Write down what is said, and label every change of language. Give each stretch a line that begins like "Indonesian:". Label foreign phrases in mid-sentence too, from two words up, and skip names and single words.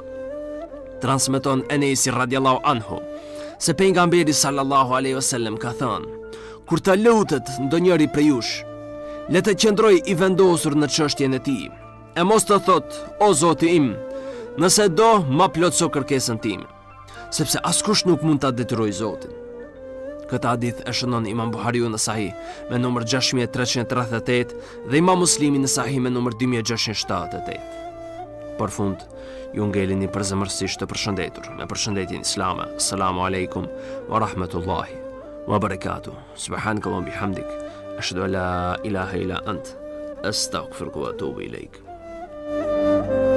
Albanian: Transmeton Enesi
Arabic: رضي الله عنه
Albanian: se pejgamberi
Arabic: صلى الله عليه وسلم
Albanian: ka thënë: kur të lutet ndonjëri prej jush, le të qëndroj i vendosur në çështjen e tij, e mos të thot o Zoti im, nëse do ma plotso kërkesën time, sepse askush nuk mund ta detyroj Zotin. Këtë hadith e shënon Imam Buhariu në Sahih me numër 6338 dhe Imam Muslimi në Sahih me numër 2678. Për fund, ju ngelini përzemërsisht të përshëndetur me përshëndetjen islame.
Arabic: السلام عليكم ورحمة الله وبركاته. سبحانك وبحمدك، أشهد أن لا إله إلا أنت، أستغفرك وأتوب إليك.